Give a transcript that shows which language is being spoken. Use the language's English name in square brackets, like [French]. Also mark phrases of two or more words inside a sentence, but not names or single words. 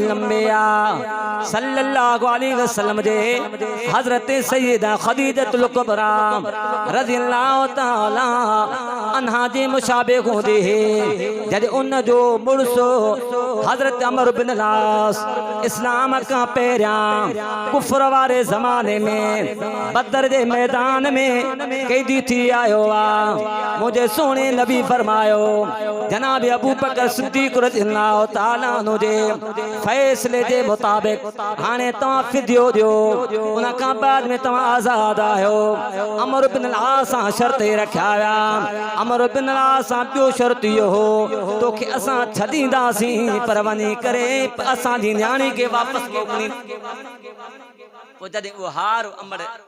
[Sindhi] अंबिया [Arabic] صلى الله عليه وسلم [Sindhi] जे हज़रत सय्यदा ख़दीजतुल कुबरा [Arabic] رضي الله تعالى عنها [Sindhi] जे मुशाबिह हूंदी जॾहिं उन जो मुड़सु हज़रत अमर बिन लास इस्लाम खां पहिरियां कुफर वारे ज़माने में बदर जे मैदान में कैदी थी आयो आहे मुंहिंजे सुहिणे नबी फरमायो जनाब अबू बकर सिद्दीक़ [Arabic] رضي الله تعالى عنه [Sindhi] जे फ़ैसिले जे मुताबिक़ हाणे तव्हां फिदियो ॾियो उन खां बाद में तव्हां आज़ाद आहियो अमर बिन लास सां शर्त रखिया विया अमर बिन लास सां ॿियो शर्त इहो हो तोखे असां छॾींदासीं पर वञी करे असांजी न्याणी खे वापसि मोकिली पोइ जॾहिं उहो हार अमर